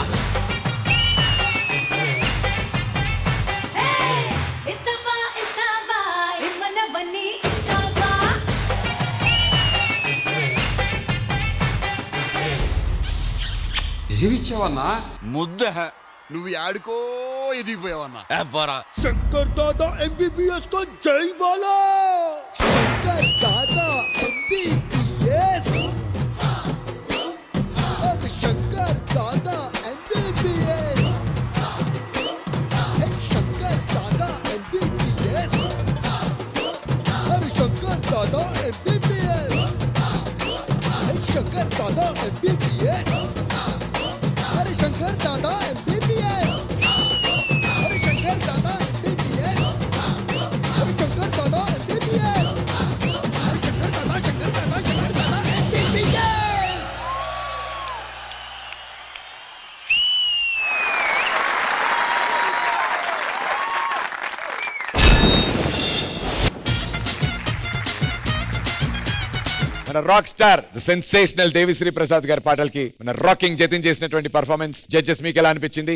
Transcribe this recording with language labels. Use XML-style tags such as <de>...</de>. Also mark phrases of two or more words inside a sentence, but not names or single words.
<te>ఇస్తావా ఇమ్మన్నవన్నీ ఇస్తావా? ఏమిచ్చావన్నా? ముద్ద. నువ్వు ఆడుకో ఎదిగిపోయావన్నా.</te> <hi>శంకర్ దాదా ఎంబీబీఎస్ को जय बोलो. शंकर दादा MBBS, अरे शंकर दादा MBBS, शंकर दादा MBBS, अरे शंकर दादा MBBS, शंकर दादा MBBS, अरे शंकर दादा MBBS, अरे शंकर दादा MBBS, अरे शंकर दादा MBBS, अरे शंकर दादा MBBS.</hi> <te>మన</te> <en>rock star the sensational</en> <te>దేవిశ్రీ ప్రసాద్ గారి పాటలకి మన రాకింగ్ జతిన్ చేసినటువంటి</te> <en>performance judges</en> <te>మీకు ఎలా అనిపించింది?</te>